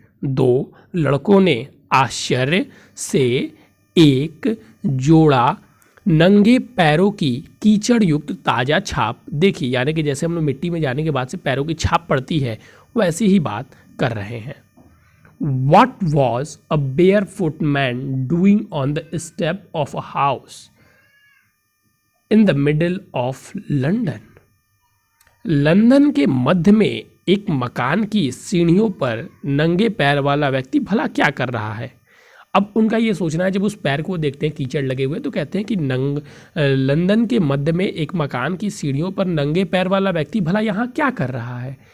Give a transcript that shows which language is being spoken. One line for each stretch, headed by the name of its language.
Hindi: दो लड़कों ने आश्चर्य से एक जोड़ा नंगे पैरों की कीचड़ युक्त ताज़ा छाप देखी। यानी कि जैसे हम लोग मिट्टी में जाने के बाद से पैरों की छाप पड़ती है वैसी ही बात कर रहे हैं।
English: What was a barefoot man doing on the step of a house in the middle of London?
Hindi: London के मध्य में एक मकान की सीढ़ियों पर नंगे पैर वाला व्यक्ति भला क्या कर रहा है। अब उनका ये सोचना है, जब उस पैर को देखते हैं कीचड़ लगे हुए तो कहते हैं कि लंदन के मध्य में एक मकान की सीढ़ियों पर नंगे पैर वाला व्यक्ति भला यहाँ क्या कर रहा है।